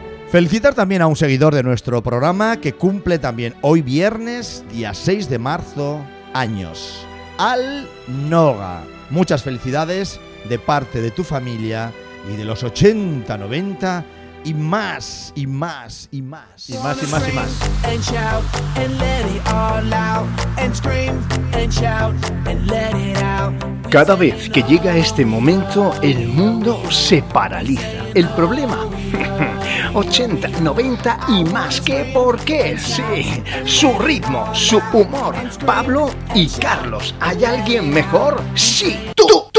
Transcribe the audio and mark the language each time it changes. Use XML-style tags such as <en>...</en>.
<es>Felicitar también a un seguidor de nuestro programa que cumple también hoy viernes, día 6 de marzo, años. Al Noga, muchas felicidades de parte de tu familia y de los 80, 90 y más, y más, y más. Y más, y más, y más.</es> <en>And shout and let it all out. And scream and shout and let it out.</en> <es>Cada vez que llega este momento, el mundo se paraliza. El problema, 80, 90 y más, que por qué, sí. Su ritmo, su humor, Pablo y Carlos. ¿Hay alguien mejor? Sí, tú.</es>